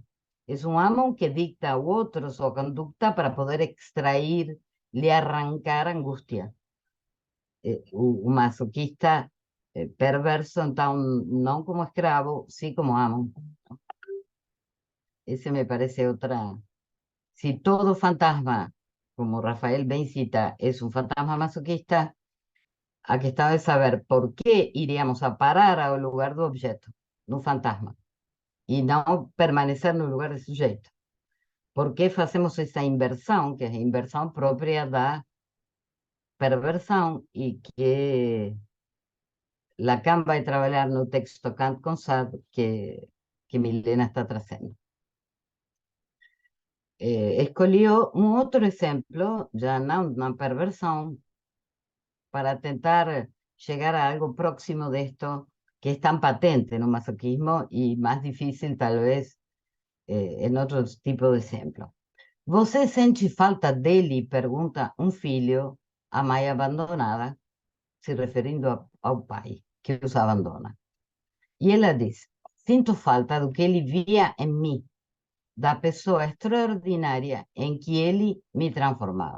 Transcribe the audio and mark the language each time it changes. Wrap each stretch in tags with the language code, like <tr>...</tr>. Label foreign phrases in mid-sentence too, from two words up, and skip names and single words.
<pt>É um amo que dicta ao outro sua conduta para poder extrair, lhe arrancar a angústia. O masoquista perverso, então, não como escravo, sim como amo. Esse me parece outra.</pt> <es>Si todo fantasma, como Rafael bien cita, es un fantasma masoquista, aquí está de saber por qué iríamos a parar al lugar</es> <pt>do objeto, no fantasma,</pt> <es>y no permanecer</es> <pt>no lugar</pt> <es>de sujeto. ¿Por qué hacemos esa inversión, que es inversión propia</es> <pt>da perversión</pt> <es>y que Lacan</es> <pt>vai trabalhar no texto</pt> <es>Kant com Sade que Milena está trazendo? Escolhió un outro exemplo,</es> <pt>já não uma perversão, para tentar</pt> <es>llegar a algo próximo de esto que es tan patente en un masoquismo y más difícil tal vez en otro tipo de ejemplo.</es> <pt>Você sente falta dele? Pergunta um filho à mãe abandonada, se referindo ao pai que os abandona. E ela diz, sinto falta do que ele via em mim, da pessoa extraordinária em que ele me transformava.</pt>